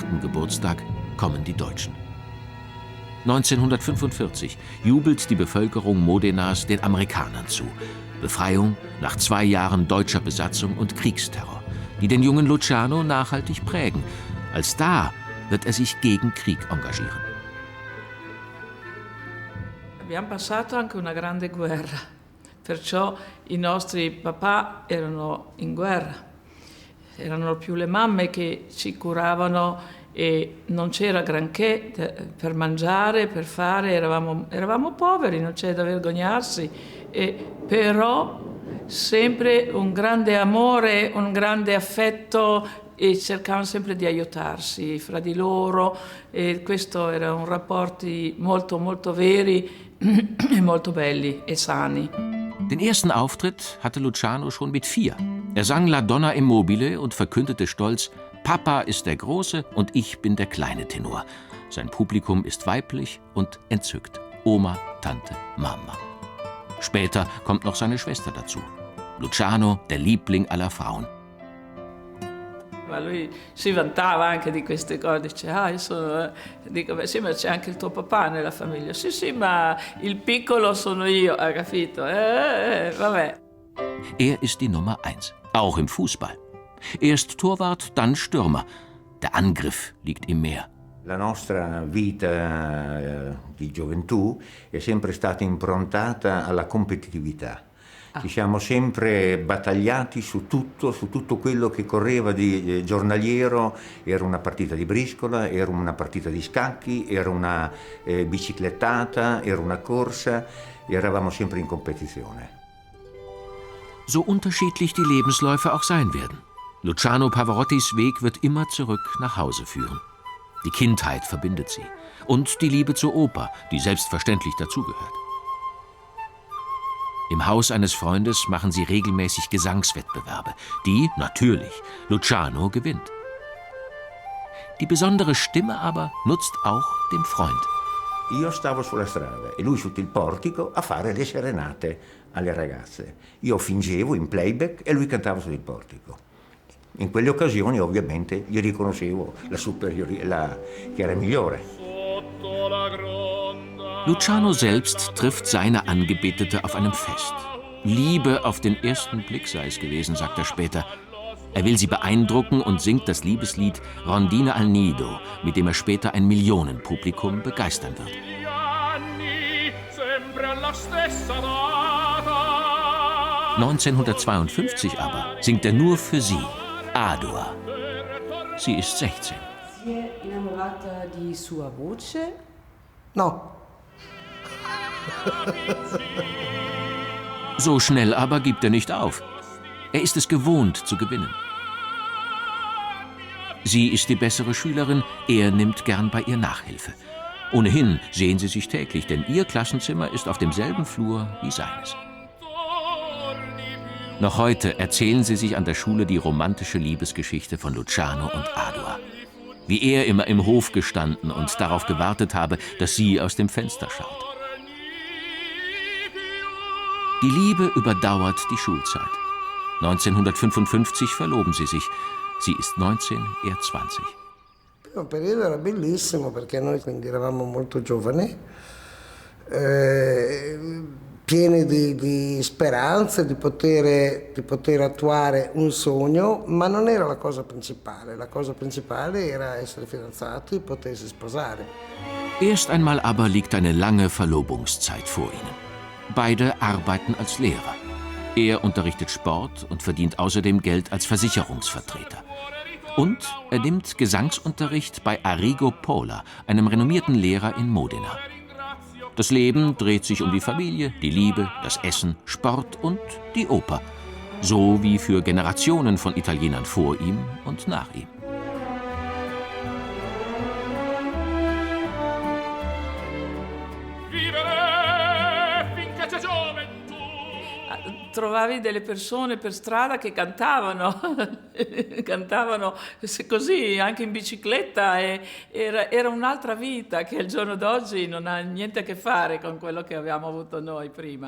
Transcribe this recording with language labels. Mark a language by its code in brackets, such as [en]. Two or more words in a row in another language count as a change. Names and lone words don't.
[de] Geburtstag kommen die Deutschen. 1945 jubelt die Bevölkerung Modenas den Amerikanern zu. Befreiung nach 2 Jahren deutscher Besatzung und Kriegsterror, die den jungen Luciano nachhaltig prägen. Als Star wird er sich gegen Krieg engagieren. [it] Abbiamo passato anche una grande guerra, perciò i nostri papà erano in guerra. Erano più le mamme che ci curavano e non c'era granché per mangiare, per fare, eravamo poveri, non c'è da vergognarsi, però sempre un grande amore, un grande affetto e cercavano sempre di aiutarsi fra di loro e questo erano rapporti molto molto veri e molto belli e sani. [de] Den ersten Auftritt hatte Luciano schon mit 4. Er sang La Donna e Mobile und verkündete stolz: Papa ist der große und ich bin der kleine Tenor. Sein Publikum ist weiblich und entzückt. Oma, Tante, Mama. Später kommt noch seine Schwester dazu. Luciano, der Liebling aller Frauen. [it] Ma lui si vantava anche di queste cose, dice, dico, beh sì, ma c'è anche il tuo papà nella famiglia. Sì, ma il piccolo sono io, ha capito? Vabbè. [de] Er ist die Nummer 1, auch im Fußball. Erst Torwart, dann Stürmer. Der Angriff liegt ihm mehr. [it] La nostra vita di gioventù è sempre stata improntata alla competitività. Ci siamo sempre battagliati su tutto quello che correva di giornaliero. Era una partita di briscola, era una partita di scacchi, era una biciclettata, era una corsa. Eravamo sempre in competizione. [de] So unterschiedlich die Lebensläufe auch sein werden. Luciano Pavarottis Weg wird immer zurück nach Hause führen. Die Kindheit verbindet sie. Und die Liebe zur Oper, die selbstverständlich dazugehört. Im Haus eines Freundes machen sie regelmäßig Gesangswettbewerbe, die, natürlich, Luciano gewinnt. Die besondere Stimme aber nutzt auch dem Freund. [it] Io stavo sulla strada e lui sotto il portico a fare le serenate alle ragazze. Io fingevo in playback e lui cantava sul portico. In quelle occasioni ovviamente gli riconoscevo che era migliore. [de] Luciano selbst trifft seine Angebetete auf einem Fest. Liebe auf den ersten Blick sei es gewesen, sagt er später. Er will sie beeindrucken und singt das Liebeslied Rondine al Nido, mit dem er später ein Millionenpublikum begeistern wird. 1952 aber singt er nur für sie, Adua. Sie ist 16. [it] Si è innamorata di sua voce? No. [de] So schnell aber gibt er nicht auf. Er ist es gewohnt zu gewinnen. Sie ist die bessere Schülerin, er nimmt gern bei ihr Nachhilfe. Ohnehin sehen sie sich täglich, denn ihr Klassenzimmer ist auf demselben Flur wie seines. Noch heute erzählen sie sich an der Schule die romantische Liebesgeschichte von Luciano und Adua. Wie er immer im Hof gestanden und darauf gewartet habe, dass sie aus dem Fenster schaut. Die Liebe überdauert die Schulzeit. 1955 verloben sie sich. Sie ist 19, er 20. [it] Il primo periodo era bellissimo perché noi quindi eravamo molto giovani, pieni di speranze, di poter attuare un sogno, ma non era la cosa principale. La cosa principale era essere fidanzati e potersi sposare. [de] Erst einmal aber liegt eine lange Verlobungszeit vor ihnen. Beide arbeiten als Lehrer. Er unterrichtet Sport und verdient außerdem Geld als Versicherungsvertreter. Und er nimmt Gesangsunterricht bei Arrigo Pola, einem renommierten Lehrer in Modena. Das Leben dreht sich um die Familie, die Liebe, das Essen, Sport und die Oper. So wie für Generationen von Italienern vor ihm und nach ihm. [it] Trovavi delle persone per strada che cantavano, cantavano così, anche in bicicletta, e era un'altra vita che al giorno d'oggi non ha niente a che fare con quello che abbiamo avuto noi prima.